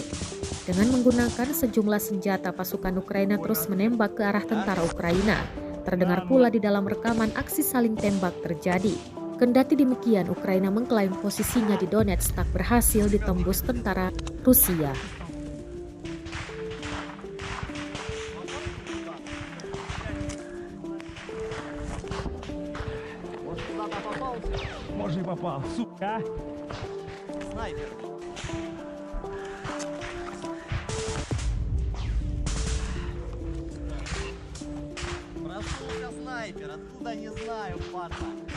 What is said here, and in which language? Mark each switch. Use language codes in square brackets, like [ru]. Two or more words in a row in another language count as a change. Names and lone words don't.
[id] Dengan menggunakan sejumlah senjata, pasukan Ukraina terus menembak ke arah tentara Ukraina. Terdengar pula di dalam rekaman aksi saling tembak terjadi. Kendati demikian, Ukraina mengklaim posisinya di Donetsk tak berhasil ditembus tentara Rusia. [ru] Может, и попал. Сука. Снайпер. Проснулся снайпер, откуда не знаю, падла.